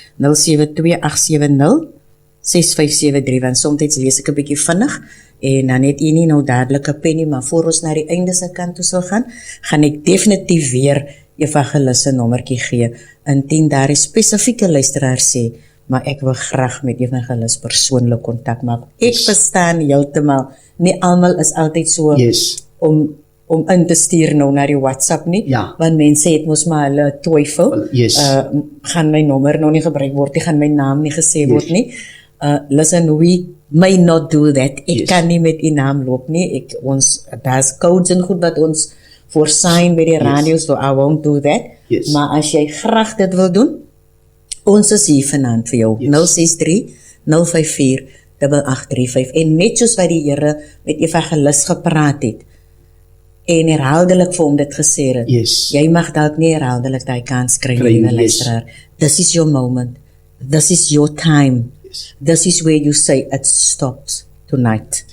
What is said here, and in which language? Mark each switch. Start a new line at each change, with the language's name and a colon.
Afrikaans: 072 870 6573, want soms lees ek 'n bietjie vinnig, en dan het u nie nou dadelik 'n pen nie, maar voor ons na die einde se kant toe sal gaan ek definitief weer evangelis se nommertjie gee, indien daar 'n spesifieke luisteraar sê, maar ek wil graag met evangelis persoonlik kontak maak. Ek verstaan heeltemal, nie almal is altyd so om in te stuur nou na die WhatsApp nie, want mense het mos maar hulle twyfel, gaan my nommer nou nie gebruik word nie, gaan my naam nie gesê word nie.
English: Listen, we may not do that.
Afrikaans: Ek kan nie met die naam loop nie. Daar's codes en goed wat ons voorsien by die radio,
English: so I won't do that.
Afrikaans: Maar as jy graag dit wil doen, ons is hier vanaand vir jou. 063 054 8835. En net soos wat die Here met evangelis gepraat het, en herhaaldelik vir hom dit gesê het, jy mag dalk nie herhaaldelik daai kans kry nie, luisteraar.
English: This is your moment. This is your time. This is where you say it stops tonight.